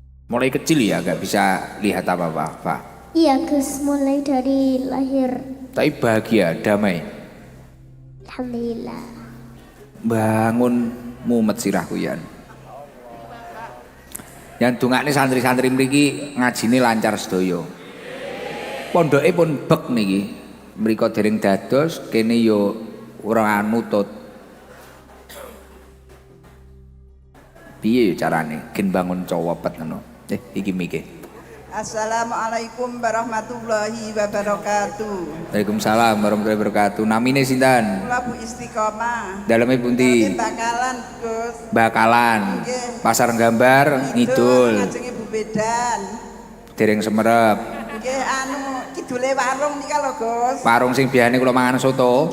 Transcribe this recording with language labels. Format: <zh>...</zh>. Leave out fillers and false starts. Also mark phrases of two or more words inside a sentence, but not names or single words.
<id>Mulai kecil ya gak bisa lihat apa-apa, Pak. Iya Gus, mulai dari lahir. Tapi bahagia, damai. Alhamdulillah.</id> <jv>Bangun mumet sirahku yan. Yang dungakne santri-santri mriki ngajine lancar sedaya. Pondoke pun bek niki. Mriko dereng dados kene yo ora nutut. Piye carane gen bangun cowopet ngono? Iki mikir.</jv> <ar>السلام عليكم ورحمة الله وبركاته. وعليكم السلام ورحمة الله وبركاته.</ar> <jv>Namine sinten? Kula Bu Istiqomah. Daleme pundi? Bakalan Gus. Bakalan. Nggih. Pasar Gambar ngidul. Ngajenge Bu Bedan. Dereng semerep. Nggih kidule warung nika lho Gus. Warung sing biasane kula mangan soto.</jv>